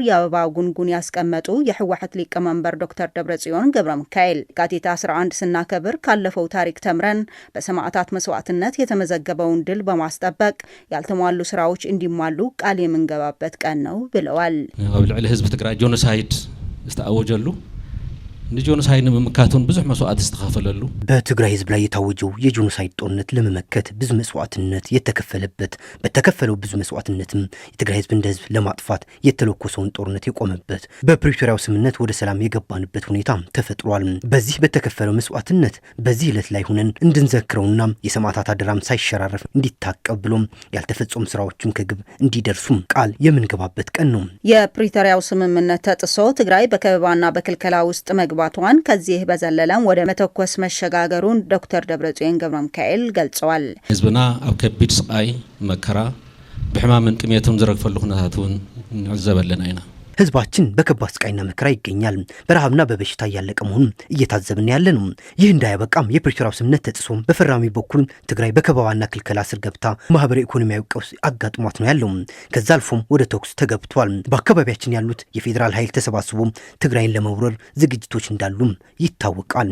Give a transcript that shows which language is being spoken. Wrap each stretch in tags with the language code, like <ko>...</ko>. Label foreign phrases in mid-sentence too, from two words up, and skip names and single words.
<am>የአበባ ጉንጉን ያስቀመጡ የህወሓት ሊቀመንበር ዶክተር ደብረጽዮን ገብረ ሚካኤል የካቲት 11 ስናከብር ካለፈው ታሪክ ተምረን በሰማዕታት መስዋዕትነት የተመዘገበውን ድል በማስጠበቅ ያልተሟሉ ስራዎች እንዲሟሉ ቃል የምንገባበት ቀን ነው ብለዋል።</am> <ti>ኣብ ልዕሊ ህዝቢ ትግራይ ጆኖሳይድ ዝተአወጀሉ ጆኖሳይድ መመካቱን ብዙ መስዋዕት ተከፈለሉ</ti> <am>በትግራይ ህዝብ ላይ የታወጀው የጆኖሳይድ ጦርነት ለመመከት ብዙ መስዋዕትነት የተከፈለበት በተከፈለው ብዙ መስዋዕትነትም የትግራይ ህዝብ እንደ ህዝብ ለማጥፋት የተለኮሰውን ጦርነት የቆመበት በፕሪቶሪያው ስምምነት ወደ ሰላም የገባንበት ሁኔታ ተፈጥሯል። በዚህ በተከፈለው መስዋዕትነት በዚህ ዕለት ላይ ሆነን እንድንዘክረውና የሰማዕታት አደራም ሳይሸራረፍ እንዲታቀብ ብሎም ያልተፈጸሙ ስራዎችን ከግብ እንዲደርሱም ቃል የምንገባበት ቀን ነው። የፕሪቶሪያው ስምምነት ተጥሶ ትግራይ በከበባና በክልከላ ውስጥ ባቷን ከዚህ በዘለለም ወደ መተኮስ መሸጋገሩን ዶክተር ደብረጽዮን ገብረ ሚካኤል ገልጸዋል።</am> <ti>ህዝብና ኣብ ከቢድ ስቃይ መከራ ብሕማምን ጥሜቱን ዝረግፈሉ ኩነታቱን ንዕዘበለን አይና</ti> <am>ህዝባችን በከባድ ስቃይና መከራ ይገኛል። በረሃብና በበሽታ ያለቀ መሆኑን እየታዘብን ያለ ነው። ይህ እንዳያበቃም የፕሪቶሪያው ስምምነት ተጥሶ በፈራሚ በኩል ትግራይ በከበባና ክልከላ ስር ገብታ ማህበራዊ ኢኮኖሚያዊ ቀውስ አጋጥሟት ነው ያለው። ከዛ አልፎም ወደ ተኩስ ተገብቷል። በአካባቢያችን ያሉት የፌዴራል ኃይል ተሰባስቦ ትግራይን ለመውረር ዝግጅቶች እንዳሉ ይታወቃል።</am>